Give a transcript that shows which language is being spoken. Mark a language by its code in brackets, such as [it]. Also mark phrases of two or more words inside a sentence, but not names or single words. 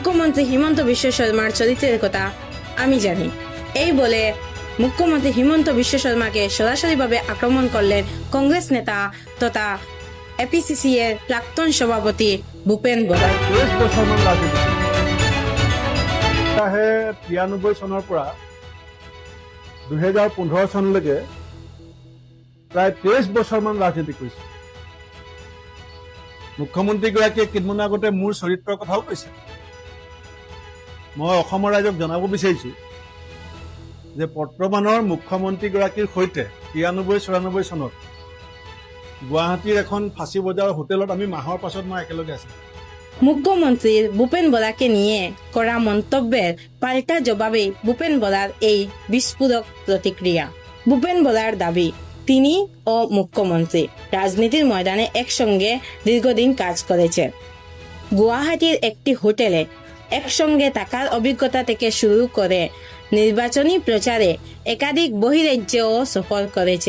[bn] মুখ্যমন্ত্রী হিমন্ত বিশ্ব শর্মার চরিত্রের কথা আমি জানি। এই বলে মুখ্যমন্ত্রী হিমন্ত বিশ্ব শর্মাকে সরাসরিভাবে আক্রমণ করলেন কংগ্রেস নেতা তথা এপিসিসি এর প্রাক্তন সভাপতি ভূপেন বরা। [as] 23 বছৰমান ৰাজনীতি 93 চনৰ পৰা 2015 চনলৈকে প্ৰায় 23 বছৰমান ৰাজনীতি কৰিছে। মুখ্যমন্ত্ৰীগৰাকীয়ে কেইদিনমান আগতে মোৰ চৰিত্ৰৰ কথাও কৈছে। মই অসমৰ ৰাইজক জনাব বিচাৰিছোঁ যে বৰ্তমানৰ মুখ্যমন্ত্ৰীগৰাকীৰ সৈতে 93-94 চনত গুৱাহাটীৰ এখন ফাঁচী বজাৰৰ হোটেলত আমি মাহৰ পাছত মই একেলগে আছিলোঁ। [bn] মুখ্যমন্ত্রী ভূপেন বরাকে নিয়ে করা মন্তব্যের পাল্টা জবাবে ভূপেন বরার এই বিস্ফোরক প্রতিক্রিয়া। ভূপেন বরার দাবি, তিনি ও মুখ্যমন্ত্রী রাজনীতির ময়দানে একসঙ্গে দীর্ঘদিন কাজ করেছে। গুয়াহাটির একটি হোটেলে একসঙ্গে থাকার অভিজ্ঞতা থেকে শুরু করে নির্বাচনী প্রচারে একাধিক বহিরাজ্যেও সফর করেছে।